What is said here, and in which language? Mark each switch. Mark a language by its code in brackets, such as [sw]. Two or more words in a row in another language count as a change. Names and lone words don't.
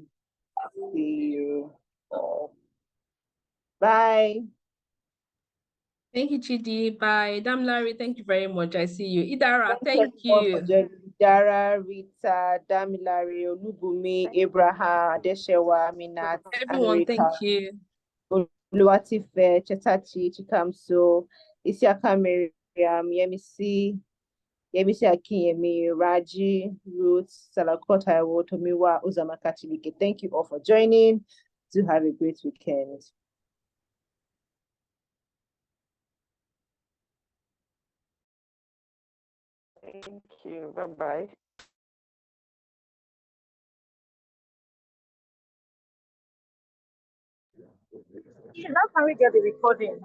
[en] See you all. Bye. Thank you, Chidi. Bye. Damilare, thank you very much. I see you. Idara, thank you. Idara, Rita, Damilare, Olubumi, Abraham, Adeshewa, Minat, everyone, thank you. Oluwatife, Chetachi, Chikamso, Isiaka Miriam, Yemisi Akinyemi, Raji, Ruth, Salakota, Tomiwa, Uzama Kachilike. Thank you all for joining. Do have a great weekend. Thank you. Bye-bye. How can we get the recording?